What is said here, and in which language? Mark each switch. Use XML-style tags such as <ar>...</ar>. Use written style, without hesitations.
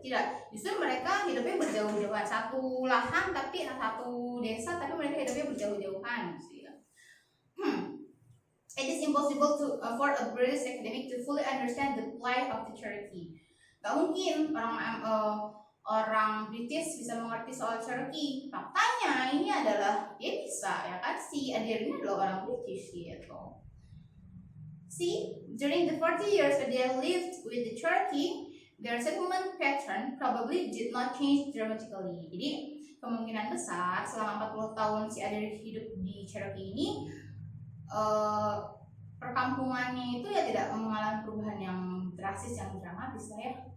<id>Tidak, justru mereka hidupnya berjauh-jauhan, satu lahan tapi satu desa tapi mereka hidupnya berjauh-jauhan gitu ya.</id> <en>It is impossible for a British academic to fully understand the plight of the Cherokee.</en> <id>Gak mungkin orang British bisa mengerti soal Cherokee. Faktanya ini adalah dia bisa ya kan, si Adair ini adalah orang British gitu.</id> <en>See, during the 40 years that they lived with the Cherokee, their settlement pattern probably did not change dramatically.</en> <id>Jadi kemungkinan besar selama 40 tahun si Adair hidup di Cherokee ini, perkampungannya itu ya tidak mengalami perubahan yang drastis, yang dramatis lah ya.</id>